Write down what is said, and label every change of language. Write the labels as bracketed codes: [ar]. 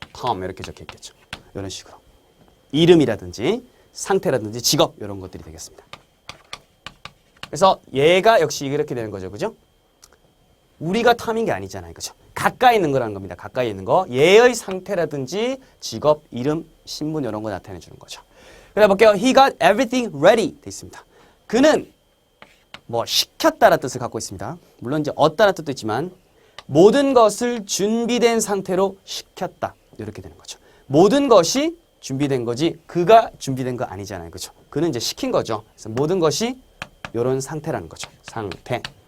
[ko] 텀 이렇게 적혀 있겠죠. 이런 식으로 이름이라든지 상태라든지 직업 이런 것들이 되겠습니다. 그래서 얘가 역시 이렇게 되는 거죠, 그죠? 우리가 텀인 게 아니잖아요, 그죠? 가까이 있는 거라는 겁니다. 가까이 있는 거. 얘의 상태라든지 직업, 이름, 신분 이런 거 나타내 주는 거죠. 그래 볼게요. [en] He got everything ready [ko] 돼 있습니다. 그는 뭐 시켰다라는 뜻을 갖고 있습니다. 물론 이제 얻다라는 뜻도 있지만 모든 것을 준비된 상태로 시켰다. 이렇게 되는 거죠. 모든 것이 준비된 거지 그가 준비된 거 아니잖아요. 그죠? 그는 이제 시킨 거죠. 그래서 모든 것이 이런 상태라는 거죠. 상태.